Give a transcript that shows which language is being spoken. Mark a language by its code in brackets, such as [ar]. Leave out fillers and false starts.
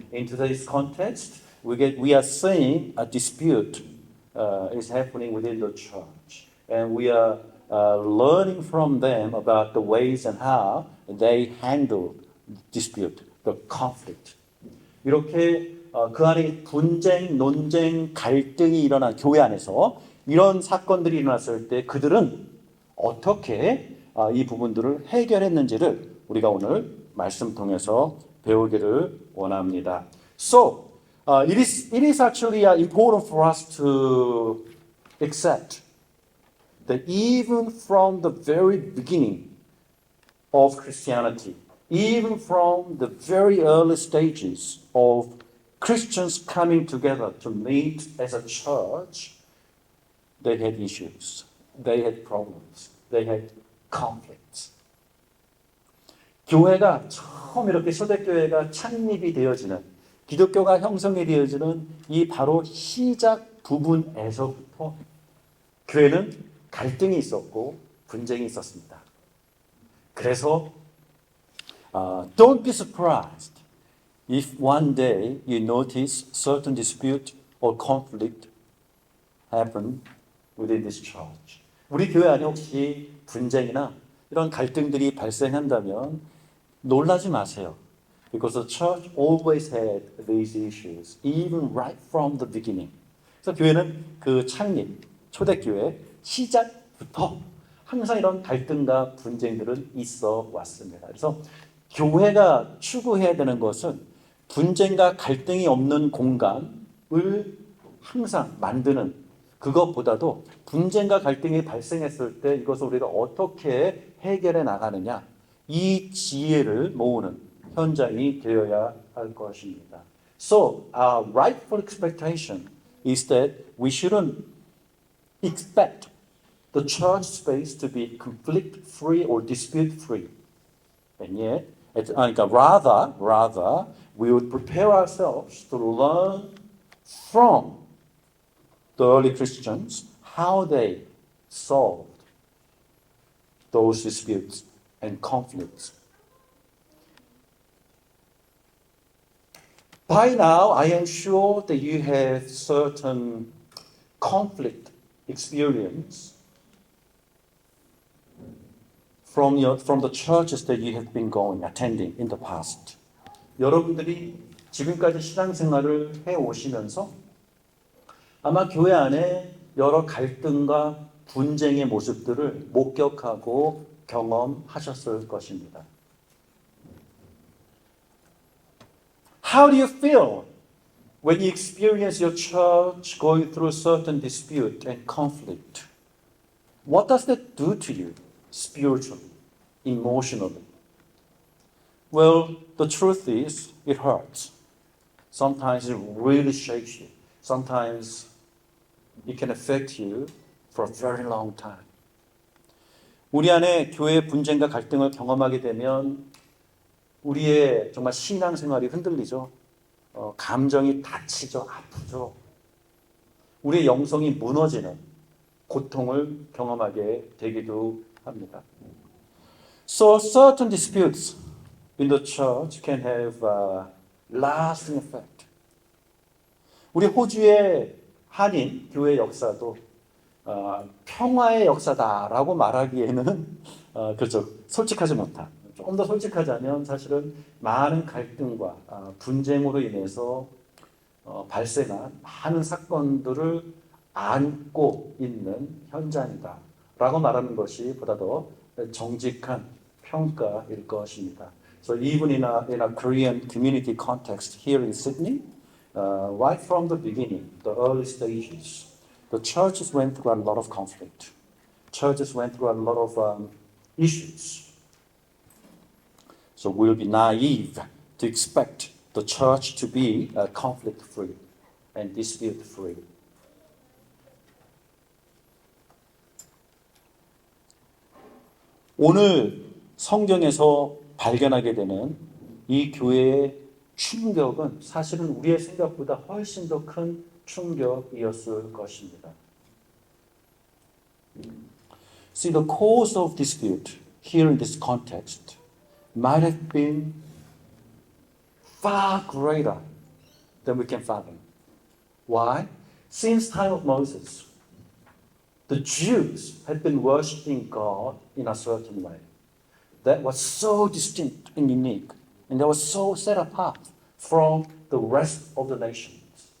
[en] In today's context, we are seeing a dispute is happening within the church, and we are learning from them about the ways and how they handle dispute, the conflict. [ko] 이렇게 그 안에 분쟁, 논쟁, 갈등이 일어난 교회 안에서 이런 사건들이 일어났을 때 그들은 어떻게 이 부분들을 해결했는지를 우리가 오늘 말씀 통해서 배우기를 원합니다. [en] So, it is actually important for us to accept that even from the very beginning of Christianity, even from the very early stages of Christians coming together to meet as a church, they had issues, they had problems, they had conflicts. [ko] 교회가 처음 이렇게 초대교회가 창립이 되어지는 기독교가 형성이 되어지는 이 바로 시작 부분에서부터 교회는 갈등이 있었고 분쟁이 있었습니다. 그래서 [en] don't be surprised if one day you notice certain dispute or conflict happen within this church. [ko] 우리 교회 안에 혹시 분쟁이나 이런 갈등들이 발생한다면 놀라지 마세요. [en] Because the church always had these issues, even right from the beginning. [ko] 그래서 교회는 그 창립, 초대교회 시작부터 항상 이런 갈등과 분쟁들은 있어 왔습니다. 그래서 교회가 추구해야 되는 것은 분쟁과 갈등이 없는 공간을 항상 만드는 그것보다도 분쟁과 갈등이 발생했을 때 이것을 우리가 어떻게 해결해 나가느냐 이 지혜를 모으는 현장이 되어야 할 것입니다. [en] So our rightful expectation is that we shouldn't expect the church space to be conflict-free or dispute-free. And yet, rather, we would prepare ourselves to learn from the early Christians how they solved those disputes and conflicts. By now, I am sure that you have certain conflict experience from the churches that you have been attending in the past. [ko] 여러분들이 지금까지 신앙생활을 해 오시면서 아마 교회 안에 여러 갈등과 분쟁의 모습들을 목격하고 경험하셨을 것입니다. [en] How do you feel when you experience your church going through certain dispute and conflict? What does that do to you spiritually, emotionally? Well, the truth is, it hurts. Sometimes it really shakes you. Sometimes it can affect you for a very long time. [ko] 우리 안에 교회 분쟁과 갈등을 경험하게 되면 우리의 정말 신앙생활이 흔들리죠. 감정이 다치죠. 아프죠. 우리의 영성이 무너지는 고통을 경험하게 되기도 합니다. [en] So certain disputes in the church can have a lasting effect. [ko] 우리 호주의 한인 교회 역사도 평화의 역사다라고 말하기에는 그렇죠. 솔직하지 못한. 조금 더 솔직하자면 사실은 많은 갈등과 분쟁으로 인해서 발생한 많은 사건들을 안고 있는 현장이다라고 말하는 것이 보다 더 정직한 평가일 것입니다. [en] So even in a Korean community context here in Sydney, right from the beginning, the early stages, the churches went through a lot of conflict. Churches went through a lot of issues. So we'll be naive to expect the church to be conflict-free and dispute-free. [ko] 오늘 성경에서 발견하게 되는 이 교회의 충격은 사실은 우리의 생각보다 훨씬 더 큰 충격이었을 것입니다. [en] See, the cause of dispute here in this context might have been far greater than we can fathom. Why? Since time of Moses, the Jews had been worshiping God in a certain way that was so distinct and unique, and that was so set apart from the rest of the nations.